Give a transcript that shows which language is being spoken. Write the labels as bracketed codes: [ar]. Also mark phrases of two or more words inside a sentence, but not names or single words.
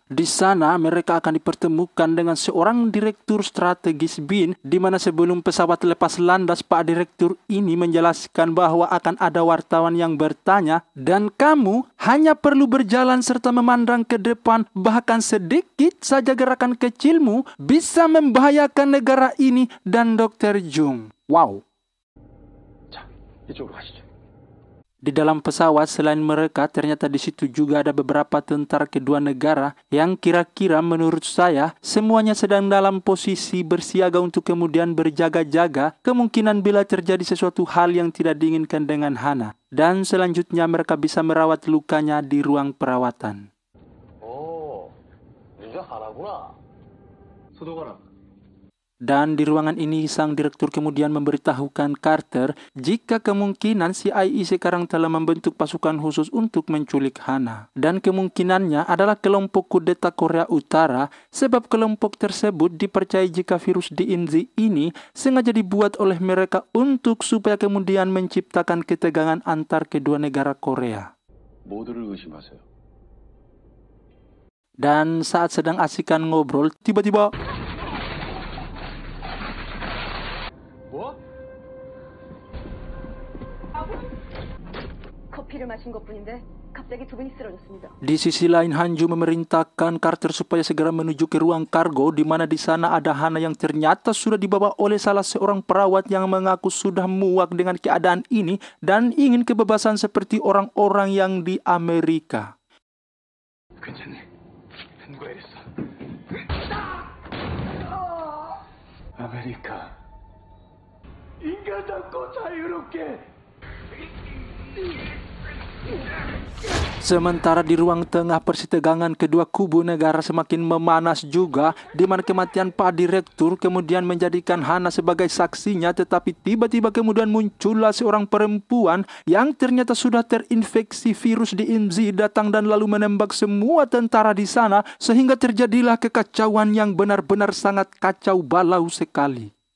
[id] Di sana mereka akan dipertemukan dengan seorang direktur strategis BIN, di mana sebelum pesawat lepas landas, Pak Direktur ini menjelaskan bahwa akan ada wartawan yang bertanya, dan kamu hanya perlu berjalan serta memandang ke depan, bahkan sedikit saja gerakan kecilmu bisa membahayakan negara ini dan Dr. Jung. Wow. [ko] 자, 이쪽으로 가시죠. [id] Di dalam pesawat selain mereka, ternyata di situ juga ada beberapa tentara kedua negara yang kira-kira menurut saya semuanya sedang dalam posisi bersiaga untuk kemudian berjaga-jaga kemungkinan bila terjadi sesuatu hal yang tidak diinginkan dengan Hana. Dan selanjutnya mereka bisa merawat lukanya di ruang perawatan. [ko] 오, 네가 하나구나. 소독하라. [id] Dan di ruangan ini sang direktur kemudian memberitahukan Carter jika kemungkinan CIA sekarang telah membentuk pasukan khusus untuk menculik Hana. Dan kemungkinannya adalah kelompok kudeta Korea Utara, sebab kelompok tersebut dipercaya jika virus DMZ ini sengaja dibuat oleh mereka untuk supaya kemudian menciptakan ketegangan antar kedua negara Korea. [ko] 모두를 의심하세요. [id] Dan saat sedang asikan ngobrol, tiba-tiba [ko] 뭐? 커피를 마신 것뿐인데 갑자기 두 분이 쓰러졌습니다. [id] di sisi lain, Hanju memerintahkan Carter supaya segera menuju ke ruang kargo, di mana di sana ada Hana yang ternyata sudah dibawa oleh salah seorang perawat yang mengaku sudah muak dengan keadaan ini dan ingin kebebasan seperti orang-orang yang di Amerika. [ko] 괜찮니? 누가 이랬어? 아메리카. 인간답고 자유롭게. [id] Sementara di ruang tengah persitegangan kedua kubu negara semakin memanas juga, di mana kematian Pak Direktur kemudian menjadikan Hana sebagai saksinya, tetapi tiba-tiba kemudian muncullah seorang perempuan yang ternyata sudah terinfeksi virus DMZ datang dan lalu menembak semua tentara di sana, sehingga terjadilah kekacauan yang benar-benar sangat kacau balau sekali.